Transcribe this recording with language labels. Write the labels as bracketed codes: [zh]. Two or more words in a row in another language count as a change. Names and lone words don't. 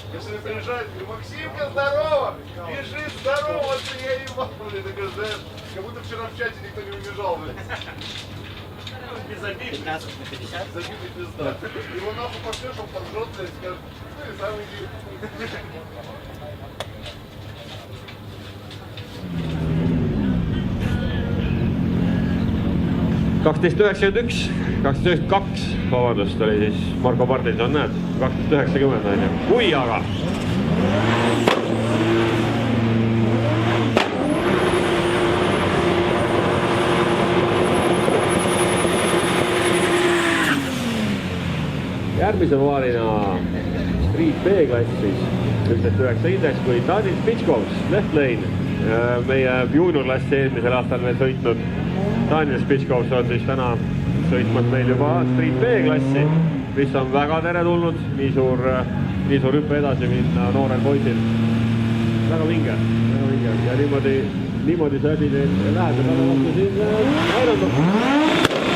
[ru] начали приезжать, Максимка, здорово! Бежи, здорово, я ебал, блин, такой, знаешь, как будто вчера в чате никто не убежал, блин. Без обид. 15 на 50. Забитый пизда. Его нахуй пошлешь, он поджжется и скажет, ну и сам иди. [et] kaks, vabandust, oli siis Marko Martinson, näed, 1290 on ju. Kui aga! Järgmise vaalina Street B-klass siis, 1.9 indeks, kui Daniel Spitškovs, [en] left lane. [et] Meie juuniorklassi eelmisel aastal veel sõitnud Daniel Spitškovs on siis täna sõitmas meil juba Street B-klassi, mis on väga teretulnud, nii suur hüppe edasi minna noorel poisil. Väga vinge ja niimoodi see asi läheb ja talle vastu siin näidanud.